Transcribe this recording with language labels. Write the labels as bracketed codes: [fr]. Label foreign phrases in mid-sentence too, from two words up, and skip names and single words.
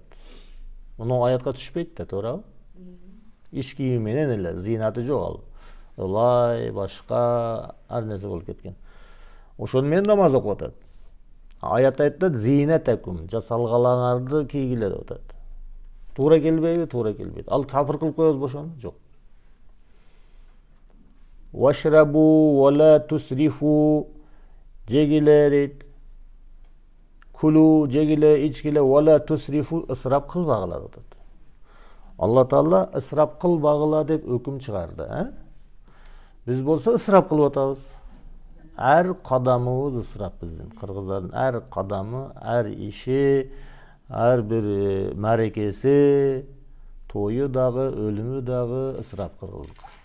[ky] Муну аятка түшпөйт да, туурабы? Иш кийими менен эле, зинаты жок ал. Улай башка ар нерсе болуп кеткен. Ошону менен намаз окуп атат. Аят айтат, зинатакум, жасалгалаңарды кийгиле деп атат. Туура келбейби? Туура келбейт. Ал капыр кылып коебузбу ошону? Жок. [ar] واشربوا ولا تسرفوا, [ky] жегиле дейт. [ar] كلوا, [ky] жегиле, ичкиле, [ar] ولا تسرفوا, [ky] ысырап кылбагыла деп атат. Алла Таала ысырап кылбагыла деп өкүм чыгарды, Биз болсо ысырап кылып атабыз. Ар кадамыбыз ысырап биздин. Кыргыздардын ар кадамы, ар иши, ар бир марекеси, тою дагы, өлүмү дагы ысырап кылгылды.